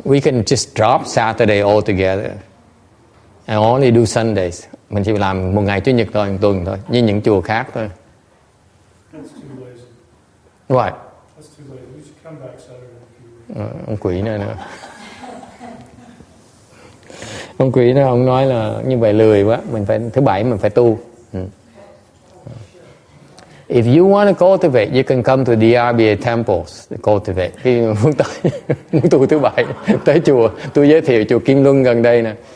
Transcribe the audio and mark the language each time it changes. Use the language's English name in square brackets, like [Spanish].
[English] We can just drop Saturday altogether and only do Sundays. [Vietnamese] Mình chỉ làm một ngày chủ nhật thôi, một tuần thôi, như những chùa khác thôi. [English] Right. That's too late. We should come back Saturday. [Vietnamese] Ông quỷ này nữa. Ông quỷ này ông nói là như vậy lười quá, mình phải thứ bảy mình phải tu. [English] If you want to cultivate, you can come to the RBA temples to cultivate. [Vietnamese] Khi muốn tới muốn tu thứ bảy tới chùa, tôi giới thiệu chùa Kim Luân gần đây nè.